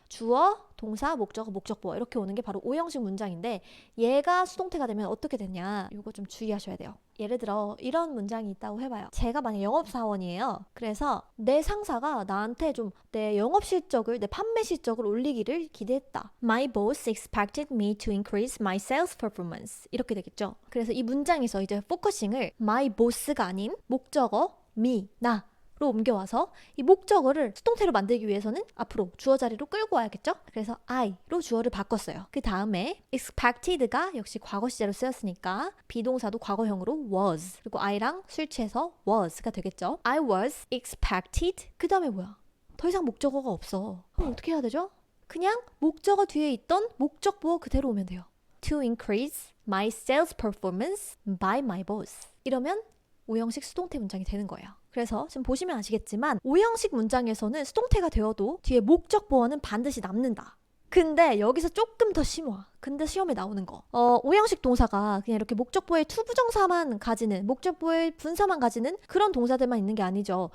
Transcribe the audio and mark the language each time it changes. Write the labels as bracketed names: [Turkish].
[Korean] 주어, 동사, 목적어, 목적 보어 이렇게 오는 게 바로 오형식 문장인데 얘가 수동태가 되면 어떻게 되냐 이거 좀 주의하셔야 돼요. 예를 들어 이런 문장이 있다고 해봐요. 제가 만약 영업사원이에요. 그래서 내 상사가 나한테 좀 내 영업 실적을, 내 판매 실적을 올리기를 기대했다. [English] My boss expected me to increase my sales performance. [Korean] 이렇게 되겠죠. 그래서 이 문장에서 이제 포커싱을 my boss가 아닌 목적어 me, 나 로 옮겨와서 이 목적어를 수동태로 만들기 위해서는 앞으로 주어 자리로 끌고 와야겠죠? 그래서 I로 주어를 바꿨어요. 그 다음에 expected가 역시 과거 시제로 쓰였으니까 비동사도 과거형으로 was 그리고 I랑 술취해서 was가 되겠죠? [English] I was expected [Korean] 그 다음에 뭐야? 더 이상 목적어가 없어. 그럼 어떻게 해야 되죠? 그냥 목적어 뒤에 있던 목적 보어 그대로 오면 돼요. [English] To increase my sales performance by my boss. [Korean] 이러면 오형식 수동태 문장이 되는 거예요. 그래서 지금 보시면 아시겠지만 오형식 문장에서는 수동태가 되어도 뒤에 목적 보어는 반드시 남는다. 근데 여기서 조금 더 심화. 근데 시험에 나오는 거. 오형식 동사가 그냥 이렇게 목적보의 투부정사만 가지는, 목적보의 분사만 가지는 그런 동사들만 있는 게 아니죠.